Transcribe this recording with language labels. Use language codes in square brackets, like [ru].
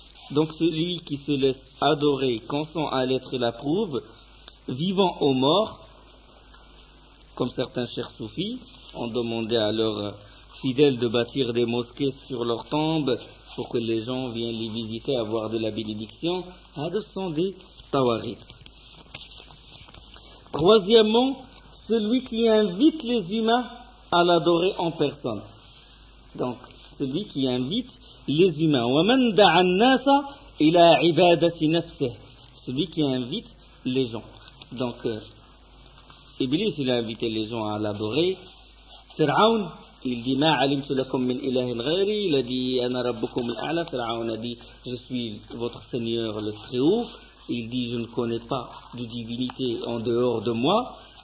[fr] Donc celui qui se laisse adorer, consent à l'être et l'approuve, vivant ou mort, comme certains chers soufis ont demandé à leurs fidèles de bâtir des mosquées sur leurs tombes pour que les gens viennent les visiter, avoir de la bénédiction, à descendre Tawarits. Troisièmement, celui qui invite les humains à l'adorer en personne. Donc, celui qui invite les humains. [ar] وَمَنْ دَعَ النَّاسَ إِلَى عِبَادَةِ نَفْسِهِ [fr] Celui qui invite les gens. Donc, Iblis, il a invité les gens à l'adorer. Pharaon, il dit [ar] Ma alimtu lakum min ilahin ghairi. [fr] Il a dit [ar] Ana rabbukum al-a'la. [fr] Pharaon a dit Je suis votre Seigneur le Très-Haut. Il dit Je ne connais pas de divinité en dehors de moi.